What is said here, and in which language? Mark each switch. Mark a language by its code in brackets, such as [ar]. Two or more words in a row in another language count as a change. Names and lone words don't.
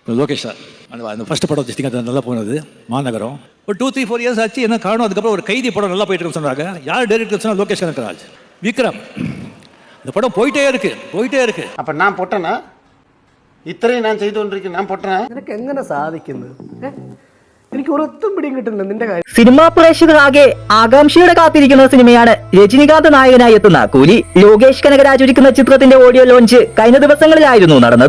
[ta] லோகேஷ் சார் அந்த ஃபஸ்ட்டு படம் ஜஸ்டிங்க நல்லா போனது மாநகரம். ஒரு 2-3-4 இயர்ஸ் ஆச்சு, என்ன காரணம்? அதுக்கப்புறம் ஒரு கைதி படம் நல்லா போயிட்டு இருக்குன்னு சொன்னாங்க. யார் டைரக்டர் சொன்னால் லோகேஷ் கனகராஜ், விக்ரம். இந்த படம் போயிட்டே இருக்கு. அப்போ நான் பொட்டனா? [ml] ഇത്രയും ഞാൻ ചെയ്തുകൊണ്ടിരിക്കുന്നു, ഞാൻ പൊട്ടനാ? നിനക്ക് എങ്ങനെ സാധിക്കുന്നത്? എനിക്ക് ഒരൊത്തും പിടിയും കിട്ടുന്നില്ല നിന്റെ കാര്യം. സിനിമാ പ്രേക്ഷകരാകെ ആകാംക്ഷയോടെ കാത്തിരിക്കുന്ന സിനിമയാണ് രജനികാന്ത് നായകനായി എത്തുന്ന കൂലി. ലോകേഷ് കനകരാജ് ഒരുക്കുന്ന ചിത്രത്തിന്റെ ഓഡിയോ ലോഞ്ച് കഴിഞ്ഞ ദിവസങ്ങളിലായിരുന്നു നടന്നത്.